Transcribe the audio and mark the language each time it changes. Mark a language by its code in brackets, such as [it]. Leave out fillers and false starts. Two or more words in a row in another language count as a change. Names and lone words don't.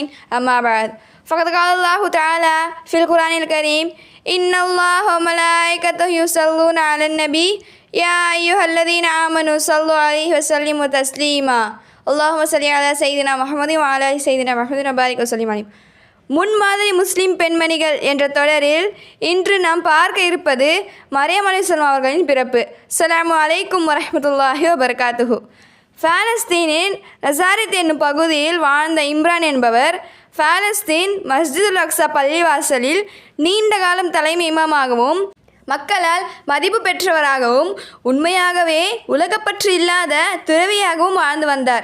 [ar] أما بعد. فقد قال الله تعالى في القرآن الكريم إن الله وملائكته يصلون على النبي يا أيها الذين آمنوا صلوا عليه وسلموا تسليما. اللهم صل على سيدنا محمد وعلى آل سيدنا محمد وبارك وسلم عليه. [ta] முன்மாதிரி முஸ்லிம் பெண்மணிகள் என்ற தொடரில் இன்று நாம் பார்க்க இருப்பது மரியம் அலைஹிஸ்ஸலாம் அவர்களின் பிறப்பு. [ar] السلام عليكم ورحمة الله وبركاته. [ta] பாலஸ்தீனின் நசாரித் என்னும் பகுதியில் வாழ்ந்த இம்ரான் என்பவர் பாலஸ்தீன் மஸ்ஜிதுல் அக்ஸா பள்ளிவாசலில் நீண்ட காலம் தலைமை இமாமாகவும் மக்களால் மதிப்பு பெற்றவராகவும் உண்மையாகவே உலகப்பற்று இல்லாத துறவியாகவும் வாழ்ந்து வந்தார்.